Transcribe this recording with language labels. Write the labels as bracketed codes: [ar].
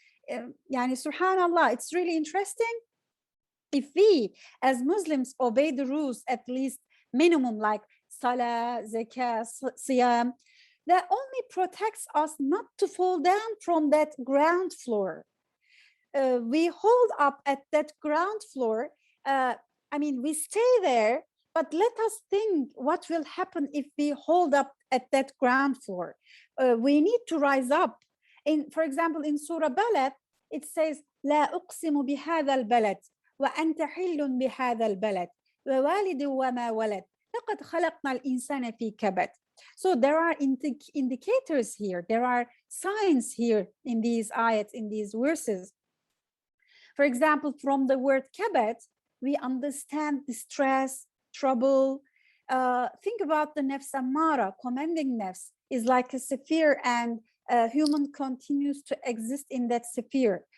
[en] Yani, subhanallah, it's really interesting. If we as Muslims obey the rules, at least minimum like salah, zakah, siyam, that only protects us not to fall down from that ground floor. We hold up at that ground floor. I mean, we stay there, but let us think what will happen if we hold up at that ground floor. We need to rise up. For example, in Surah Balad, it says, [ar] لا أقسم بهذا البلد وأنت حل بهذا البلد ووالد وما ولد لقد خلقنا الإنسان في كبد. [en] So there are indicators here. There are signs here in these ayats, in these verses. For example, from the word kabad, we understand distress, trouble. Think about the nafs ammara, commanding nafs, is like a sphere, and human continues to exist in that sphere.